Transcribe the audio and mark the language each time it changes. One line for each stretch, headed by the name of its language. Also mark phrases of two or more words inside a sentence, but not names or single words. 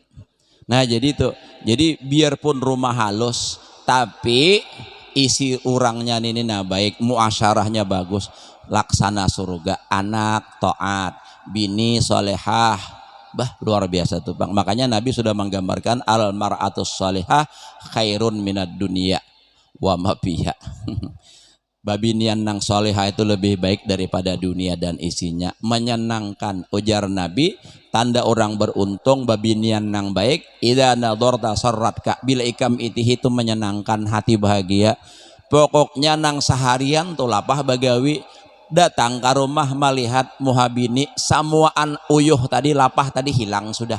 Banjar: Nah jadi itu, jadi biarpun rumah halus tapi isi orangnya ini nah baik, muasyarahnya bagus, laksana surga, anak taat, bini solehah, luar biasa tuh Bang. Makanya Nabi sudah menggambarkan
Arabic: المرأة الصالحة خير من الدنيا وما فيها.
Banjar: Babinian nang solehah itu lebih baik daripada dunia dan isinya. Menyenangkan ujar Nabi, tanda orang beruntung babinian nang baik
Arabic: إذا نظرت سرتك,
Banjar: bila ikam itu menyenangkan hati bahagia. Pokoknya nang seharian tuh lapah bagawi datang ke rumah melihat muhabini samuaan uyuh tadi lapah tadi hilang sudah.